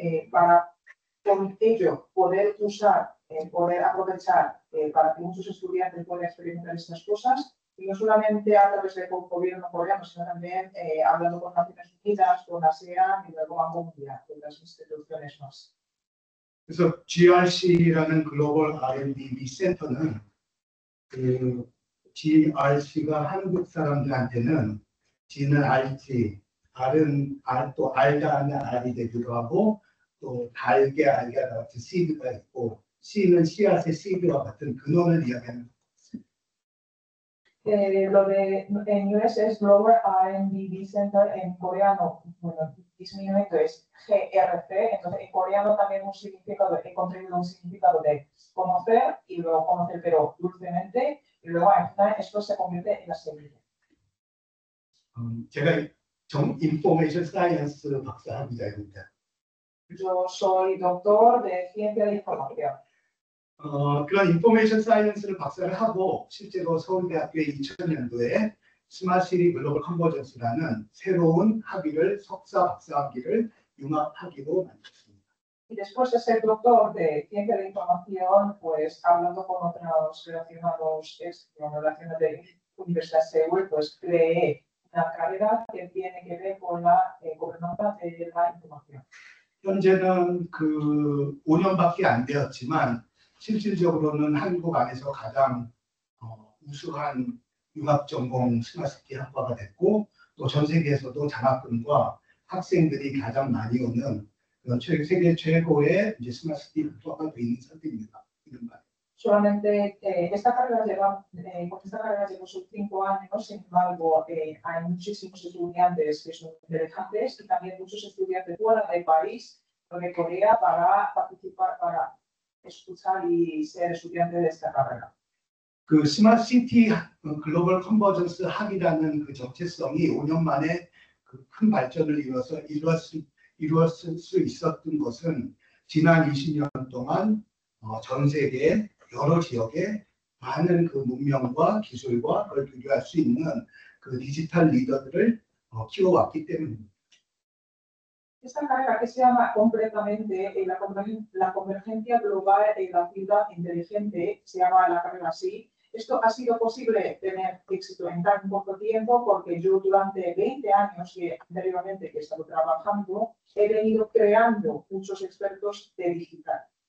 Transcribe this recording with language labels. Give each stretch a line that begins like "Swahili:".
Spanish: para con ello poder usar, poder aprovechar para que muchos estudiantes puedan experimentar estas cosas y no solamente a través del gobierno coreano, sino también hablando con Naciones Unidas, con ASEAN y luego Banco Mundial, con las instituciones más.
Korean: 그래서 GRC라는 글로벌 R&D 센터는 그 GRC가 한국 사람들한테는 G는 RG, R은 또 알다는 R이 되기도 하고 또 달게 알게 같은 seed가 있고 C는 씨앗의 seed와 같은 근원을 이야기하는
Spanish: Lo de en US es Global R&D Center, en coreano, bueno, disminuido es GRC, entonces en coreano también un significado, he contribuido un significado de conocer y luego conocer pero dulcemente y luego al final esto se convierte en la semilla.
Korean: 제가 인포메이션 사이언스 박사학위자입니다.
Spanish: Yo soy doctor de ciencia de información.
Korean: 그런 인포메이션 사이언스를 박사를 하고 실제로 서울대학교의 2000년도에 스마트시티 글로벌 컨버전스라는 새로운 학위를 석사 박사학위를 융합학위로 만들었습니다.
Spanish: Y después de ser doctor de ciencia de información, pues hablando con otros relacionados de Universidad de Seúl, pues creé una carrera que tiene que ver con la gobernanza de la información.
Korean: 현재는 그 5년밖에 안 되었지만 실질적으로는 한국 안에서 가장 우수한 융합전공 스마트시티 학과가 됐고 또 전 세계에서도 장학금과 학생들이 가장 많이 오는 그런 세계 최고의 이제 스마트시티 학과가 되어 있는 상태입니다.
Spanish: Solamente esta carrera lleva sus 5 años, sin embargo, hay muchísimos estudiantes que son interesantes y también muchos estudiantes fuera del país, de Corea, para participar, para escuchar y ser estudiante de esta carrera.
Korean: 그 스마트시티 글로벌 컨버전스 학이라는 그 정체성이 5년 만에 그 큰 발전을 이루었을 수 있었던 것은 지난 20년 동안 전 세계 여러 지역에 많은 그 문명과 기술과 그걸 교류할 수 있는 그 디지털 리더들을 키워왔기 때문입니다.
Spanish: Esta carrera que se llama completamente la convergencia global en la ciudad inteligente, se llama la carrera así. Esto ha sido posible tener éxito en tan poco tiempo porque yo durante 20 años que anteriormente que he estado trabajando he venido creando muchos expertos de digital.